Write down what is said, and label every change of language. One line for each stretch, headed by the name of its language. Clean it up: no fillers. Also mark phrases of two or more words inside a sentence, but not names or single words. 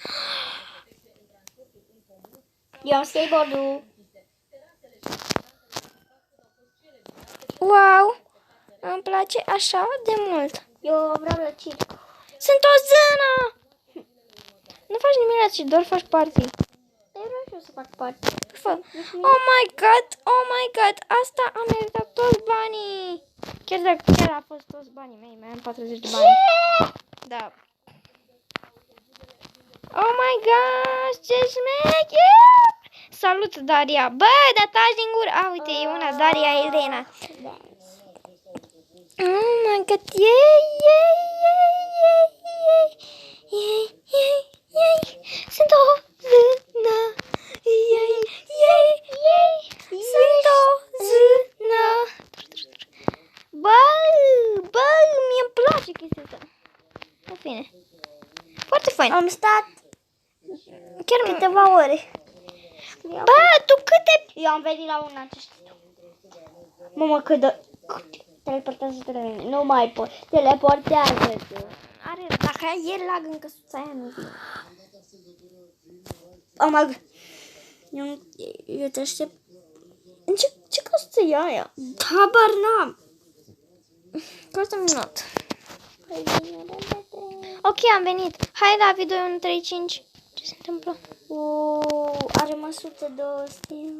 Romanian: Eu am skateboard-ul. Wow! Îmi place așa de mult. Eu vreau la circ. Sunt o zână! Nu faci nimic la ce, doar faci party. Eu vreau și eu să fac parte. Fă.
English: Oh my god! Oh my god!
Romanian: Asta am meritat toți banii! Chiar a fost toți banii mei, mai am 40 de bani. Da.
English: Oh my gosh,
Romanian: ce șmecher! Salut, Daria! Bă, dar taci din gură! Uite, e una, Daria Elena.
English: Oh my god, yay, yay, yay, yay, yay, yay, yay, yay.
Romanian: Sunt o zână, yay, yay, yay, sunt o zână. Bă, mie-mi place chestia asta. În fine. Foarte fain. Am stat Chiar câteva ore. Bă, tu câte... Eu am venit la una ce știu. Mamă, cât de... Teleportează-te la mine. Nu mai pot. Teleportează-te. Are, dacă e lag în căsuța aia, nu vine.
English: Oh my god.
Romanian: Eu te aștept. În ce căsuță e aia? Habar n-am. Costă un minut. Ok, am venit. Hai la video 135. Ce se întâmplă? Are măsuță de stil.